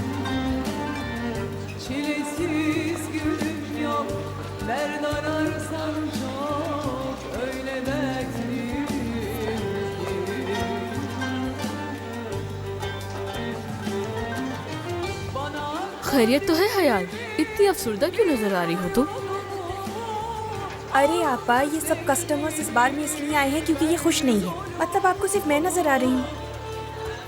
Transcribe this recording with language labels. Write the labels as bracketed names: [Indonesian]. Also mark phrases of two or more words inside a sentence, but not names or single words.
[Turkish] Çilesiz günüm yok, dert ararsan çok, öyle dertliyim ki. [Hindi] खैरियत तो है हयाल, इतनी अफसरदा क्यों नजर आ रही हो तुम? अरे आपा, ये सब कस्टमर्स इस बार में इसलिए आए हैं क्योंकि ये खुश नहीं है। मतलब आपको सिर्फ मैं नजर आ रही हूँ।